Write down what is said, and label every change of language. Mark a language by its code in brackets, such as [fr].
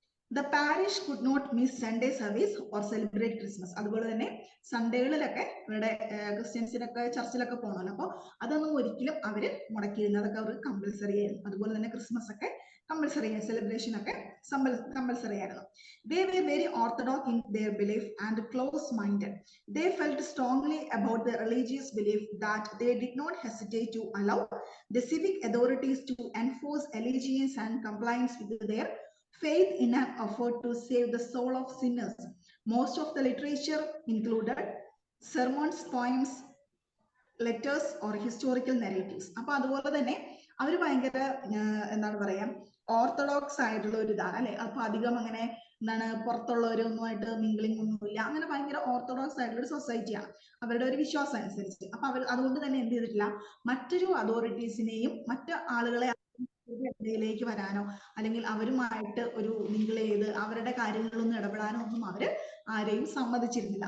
[en] The parish could not miss Sunday service or celebrate Christmas. [ml] അതുപോലെ തന്നെ സൺഡേകളിലൊക്കെ ഇവരുടെ ക്രിസ്ത്യൻസിനൊക്കെ ചർച്ചിലൊക്കെ പോകണമല്ലോ, അപ്പോൾ അതൊന്നും ഒരിക്കലും അവര് മുടക്കിയിരുന്നത്, അതൊക്കെ അവർക്ക് കമ്പൽസറി ആയിരുന്നു. അതുപോലെ തന്നെ ക്രിസ്മസ് ഒക്കെ കമ്പൽസറി ആയിരുന്നു, സെലിബ്രേഷൻ ഒക്കെ കമ്പൽസറി ആയിരുന്നു. [en] They were very orthodox in their belief and close-minded. They felt strongly about their religious belief that they did not hesitate to allow the civic authorities to enforce allegiance and compliance with their faith in an effort to save the soul of sinners. Most of the literature included sermons, poems, letters or historical narratives. [ml] അപ്പൊ അതുപോലെ തന്നെ അവർ ഭയങ്കര എന്താണ് പറയാ, orthodox ആയിട്ടുള്ള ഒരു ഇതാണ് അല്ലെ. അപ്പൊ അധികം അങ്ങനെ എന്താണ് പുറത്തുള്ളവരൊന്നുമായിട്ട് മിംഗ്ലിംഗ് ഒന്നുമില്ല, അങ്ങനെ ഭയങ്കര ഓർത്തഡോക്സ് ആയിട്ടുള്ള ഒരു സൊസൈറ്റിയാണ് അവരുടെ ഒരു വിശ്വാസം അനുസരിച്ച്. അപ്പൊ അവർ അതുകൊണ്ട് തന്നെ എന്ത് ചെയ്തിട്ടില്ല, മറ്റൊരു അതോറിറ്റീസിനെയും മറ്റു ആളുകളെ ഇടയിലേക്ക് വരാനോ അല്ലെങ്കിൽ അവരുമായിട്ട് ഒരു മിങ്കിൾ ചെയ്ത് അവരുടെ കാര്യങ്ങളിലൊന്നും ഇടപെടാനോ ഒന്നും അവര് ആരെയും സമ്മതിച്ചിരുന്നില്ല.